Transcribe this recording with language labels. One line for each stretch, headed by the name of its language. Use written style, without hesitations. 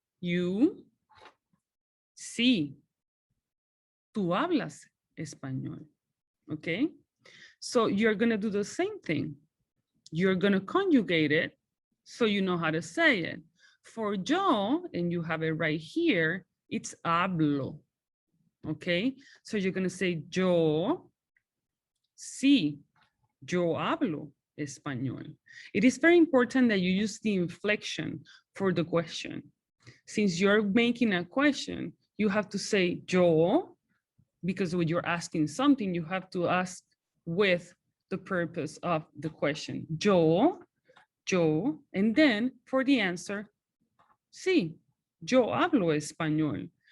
Spanish: You, sí. Tú hablas español, okay?
English: So you're gonna do the same thing. You're gonna conjugate it so you know how to say it. For yo, and you have it right here, it's hablo, okay? So you're gonna say
Spanish: yo, sí, yo hablo español.
English: It is very important that you use the inflection for the question. Since you're making a question, you have to say yo, because when you're asking something, you have to ask with the purpose of the question. Yo, and then for the answer,
Spanish: sí, yo hablo español.